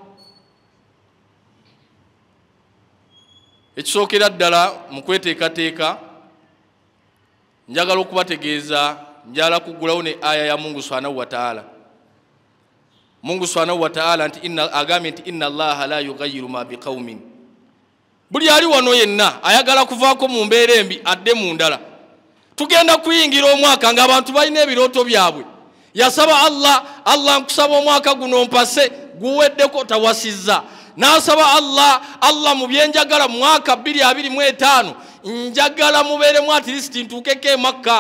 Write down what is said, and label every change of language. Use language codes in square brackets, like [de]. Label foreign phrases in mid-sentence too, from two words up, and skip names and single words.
[lg] Ekisookera ddala mu kweteekateeka njagala okubategeeza njala kuggulawo ne aya ya Mungu [ar] سبحانه وتعالى. [lg] Mungu [ar] سبحانه وتعالى [lg] agambye nti [ar] إن الله لا يغير ما بقوم. [lg] Buli ali wano yenna ayagala kuvaako mu mbeera embi adde mu ndala. Tugenda kuyingira omwaka ng'abantu balina ebirooto byabwe. Yasaba Allah nkusaba omwaka guno mpase guweddeko tawasizza. N'asaba Allah mu byenjagala mwaka 2025 njagala mubeeremu [en] at least [lg] ntuukeko e Makka.